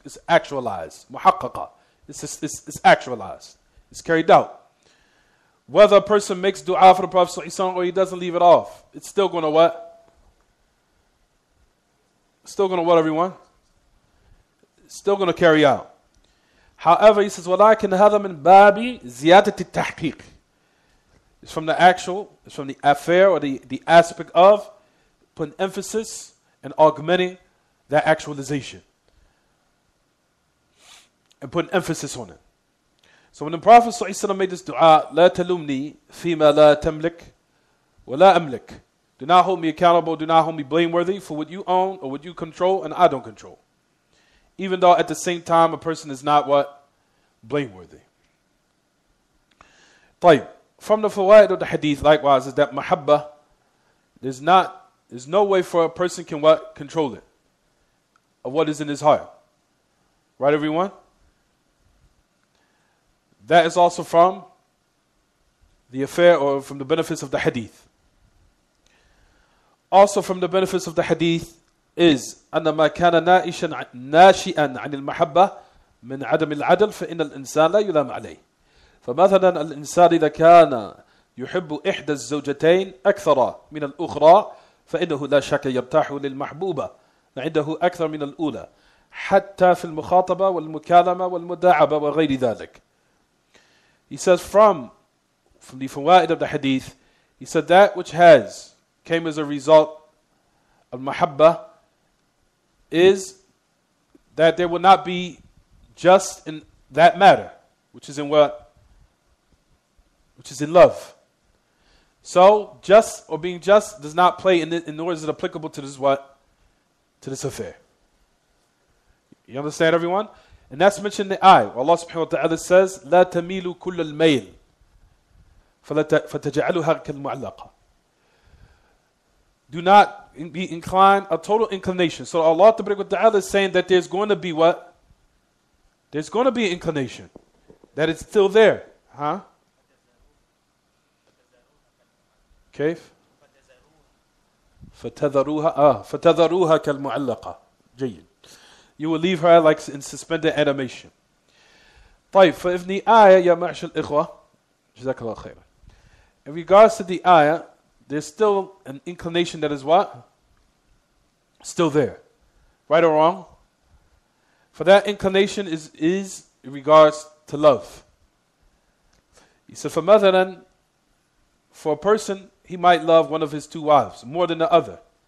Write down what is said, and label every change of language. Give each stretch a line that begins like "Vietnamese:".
English: It's actualized.
Arabic: مُحَقَّقًا.
English: It's actualized. It's carried out. Whether a person makes dua for the Prophet or he doesn't leave it off, it's still going to what? Still going to what, everyone? It's still going to carry out. However, he says,
Arabic: وَلَكِنْ هَذَا مِنْ بَابِ زِيَادَةِ التَّحْقِيقِ.
English: It's from the actual, it's from the affair or the aspect of putting emphasis and augmenting that actualization. And putting emphasis on it. So when the Prophet ﷺ made this dua,
Arabic: لا تلومني فيما لا تملك ولا أملك.
English: Do not hold me accountable, do not hold me blameworthy for what you own or what you control and I don't control. Even though at the same time a person is not what? Blameworthy.
Arabic: طيب.
English: From the fawaid of the hadith, likewise, is that mahabba, there's no way for a person can what? Control it. Of what is in his heart. Right, everyone? That is also from the affair or from the benefits of the hadith. Also from the benefits of the hadith is
Arabic: أن ما كان ناشئا عن المحبة من عدم العدل فإن الإنسان لا يلام عليه. فمثلا الإنسان إذا كان يحب إحدى الزوجتين أكثر من الأخرى فإنه لا شك يرتاح للمحبوبة عنده أكثر من الأولى حتى في المخاطبة والمكالمة والمداعبة وغير ذلك.
English: He says from the fawaid of the hadith, he said that which came as a result of mahabba is that there will not be just in that matter, which is in what? Which is in love. So, just or being just does not play, nor is it applicable to this what? To this affair. You understand, everyone? And that's mentioned in the ayah.
Arabic: Allah subhanahu wa ta'ala
English: says,
Arabic: لا تميلوا كل الميل فتجعلها كالمعلقة.
English: Do not be inclined, a total inclination. So Allah ta'ala is saying that there's going to be what? There's going to be an inclination. That it's still there. Huh?
Arabic: كيف؟ فتذروها كالمعلقة. جيد.
English: You will leave her like in suspended animation.
Arabic: طيب, فإذن
English: the ayah,
Arabic: يا معشر الإخوة, جزاك الله خيرا.
English: In regards to the ayah, there's still an inclination that is what? Still there. Right or wrong? For that inclination is in regards to love. He said,
Arabic: فَمَثَلًا,
English: for a person, he might love one of his two wives more than the other.